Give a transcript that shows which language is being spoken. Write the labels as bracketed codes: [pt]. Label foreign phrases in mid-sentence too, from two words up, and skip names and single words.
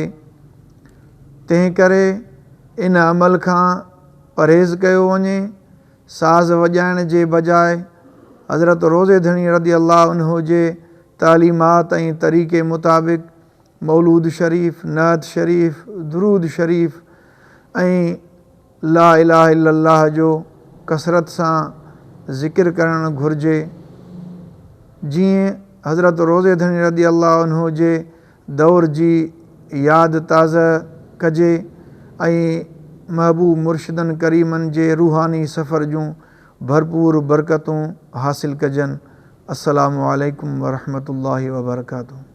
[sd] तंहिं करे इन अमल खां परहेज़ कयो वञे। साज़ वॼाइण जे बजाए हज़रत रोज़े धणी [ar] رضي الله عنه [sd] जे तालीमात ऐं तरीक़े मुताबिक़ मौलूद शरीफ़ नात शरीफ़ दुरूद शरीफ़ ऐं [ar] لا إله إلا الله [sd] जो कसरत सां ज़िक्र करणु घुरिजे। जीअं हज़रत रोज़े धणी [ar] رضي الله عنه [sd] जे दौर जी यादि ताज़ा कजे ऐं महबूब मुर्शिदनि करीमनि जे रूहानी सफ़र जूं भरपूर बरकतूं हासिलु कजनि। [ar] السلام عليكم ورحمة الله وبركاته.